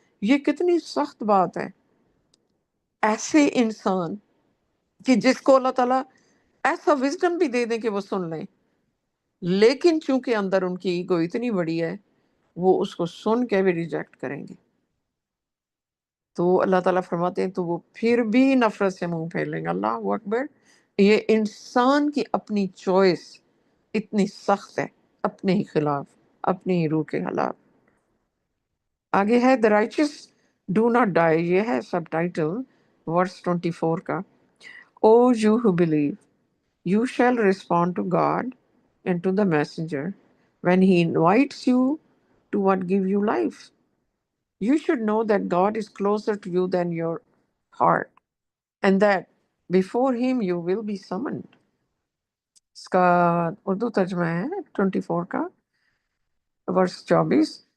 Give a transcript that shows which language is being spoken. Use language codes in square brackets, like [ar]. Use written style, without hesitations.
[ur] یہ کتنی سخت بات ہے. ایسے انسان کہ جس کو اللہ تعالیٰ ایسا وزڈم بھی دے دیں کہ وہ سن لیں، لیکن چونکہ اندر ان کی ایگو اتنی بڑی ہے وہ اس کو سن کے بھی ریجیکٹ کریں گے. تو اللہ تعالیٰ فرماتے ہیں تو وہ پھر بھی نفرت سے منہ پھیر لیں گے. اللہ اکبر. یہ انسان کی اپنی چوائس اتنی سخت ہے، اپنے ہی خلاف، اپنی ہی روح کے خلاف. آگے ہے [en] the righteous do not die. [ur] یہ ہے سب ٹائٹل ورس 24 کا. [en] O you who believe, you shall respond to God and to the messenger when he invites you to what give you life. You should know that God is closer to you than your heart and that before him you will be summoned. [ur] اس کا اردو ترجمہ ہے 24 کا ورس 24.